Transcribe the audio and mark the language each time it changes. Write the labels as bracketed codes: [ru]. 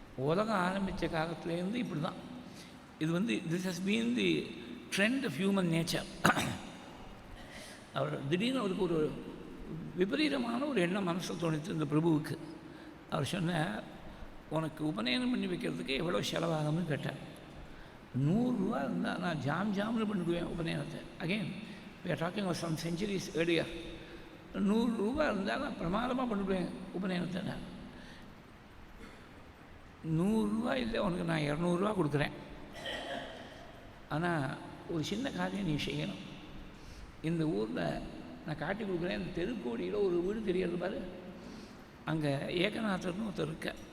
[ta] உலகம் ஆரம்பித்த காலத்துலேருந்து இப்படி தான் இது வந்து [en] This has been the trend of human nature. [ta] அவர் திடீர்னு அவருக்கு ஒரு விபரீதமான ஒரு எண்ணம் மனசில் தோணித்து இந்த பிரபுவுக்கு. அவர் சொன்னார், உனக்கு உபநயனம் பண்ணி வைக்கிறதுக்கு எவ்வளோ செலவாகும்னு கேட்டார். 100 ரூபா இருந்தால் நான் ஜாம்னு பண்ணிடுவேன் உபநயனத்தை. [en] Again we are talking of some centuries earlier. [ta] 100 ரூபா இருந்தால் நான் பிரமாதமாக பண்ணிவிடுவேன் உபநயனத்தை. நான் 100 ரூபா இல்லை, உனக்கு நான் 200 ரூபா கொடுக்குறேன். ஆனால் ஒரு சின்ன காரியம் நீ செய்யணும். இந்த ஊரில் நான் காட்டி கொடுக்குறேன், இந்த தெருக்கோடியில் ஒரு வீடு தெரியாது பாரு, அங்கே ஏகநாதர்னு ஒருத்தர் இருக்க.